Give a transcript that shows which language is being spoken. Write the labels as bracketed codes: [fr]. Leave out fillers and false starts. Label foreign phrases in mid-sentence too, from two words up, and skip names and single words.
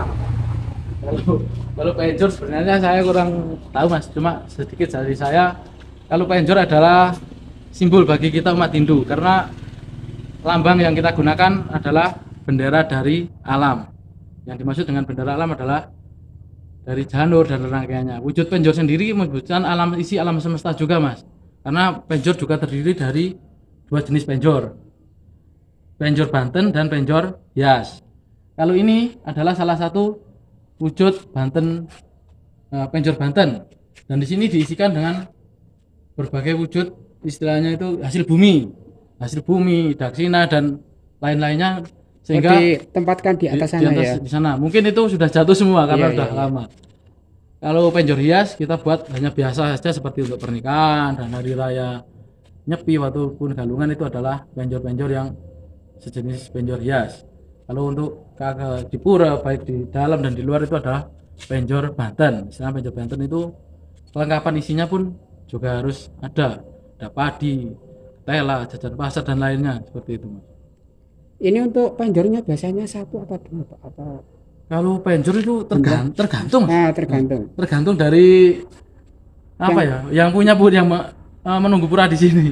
[id] Kalau penjor sebenarnya saya kurang tahu, Mas, cuma sedikit dari saya, kalau penjor adalah simbol bagi kita umat Hindu, karena lambang yang kita gunakan adalah bendera dari alam. Yang dimaksud dengan bendera alam adalah dari janur dan rangkaiannya. Wujud penjor sendiri mewujudkan isi alam semesta juga, Mas. Karena penjor juga terdiri dari dua jenis penjor, penjor Banten dan penjor hias. Kalau ini adalah salah satu wujud Banten, penjor Banten, dan di sini diisikan dengan berbagai wujud, istilahnya itu hasil bumi, daksina dan lain-lainnya, sehingga ditempatkan di atas sana ya. Di sana mungkin itu sudah jatuh semua karena sudah Iya. lama. Kalau penjor hias kita buat hanya biasa saja seperti untuk pernikahan dan hari raya Nyepi ataupun Galungan, itu adalah penjor-penjor yang sejenis penjor hias. Kalau untuk di pura baik di dalam dan di luar itu adalah penjor Banten. Istilah penjor Banten itu kelengkapan isinya pun juga harus ada padi, tela, jajan pasar dan lainnya seperti itu, Mas. Ini untuk penjornya biasanya satu apa dua, Pak? Atau Kalau penjor itu tergantung, Mas. Tergantung dari apa yang punya yang menunggu pura di sini.